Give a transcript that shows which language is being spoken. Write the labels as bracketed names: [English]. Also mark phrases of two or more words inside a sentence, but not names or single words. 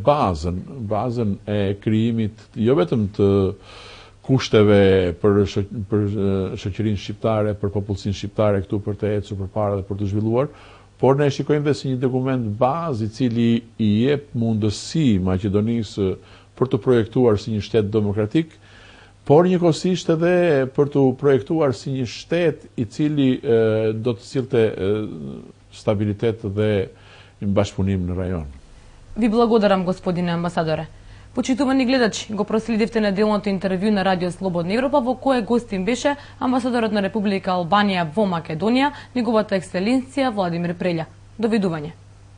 [Albanian] bazën e krijimit jo vetëm të kushteve për shoqërinë shqiptare, për popullsinë shqiptare këtu për të ecur përpara dhe për të zhvilluar, por ne shikojmë dhe si një dokument bazë I cili I jep mundësi Maqedonisë për të projektuar si një shtet demokratik, por njëkohësisht edhe për të projektuar si një shtet I cili do të sillte stabilitet dhe bashkëpunim në rajon. [Macedonian] Ви благодарам, господине амбасадоре. Почитувани гледачи, го проследивте неделното интервју на Радио Слободна Европа во кое гостин беше амбасадорот на Република Албанија во Македонија, неговата екселенција Владимир Прелја. Довидување.